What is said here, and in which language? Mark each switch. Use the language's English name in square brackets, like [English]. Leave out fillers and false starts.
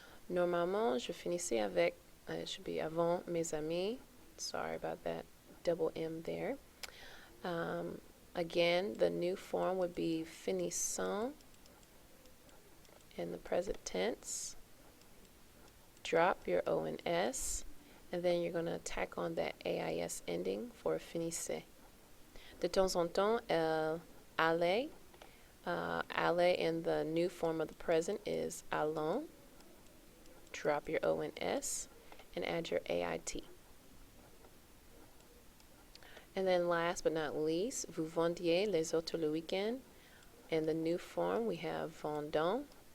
[French] Normalement, je finissais avec, [English] it should be [French] avant mes amis. [English] Sorry about that double M there. Again, the new form would be finissant in the present tense. Drop your O and S, and then you're going to tack on that AIS ending for finissez. [French] De temps en temps, elle allait. [English] Allait in the new form of the present is allons. Drop your O and S and add your AIT. And then last but not least, [French] vous vendiez les autos le week-end. [English] In the new form, we have vendons.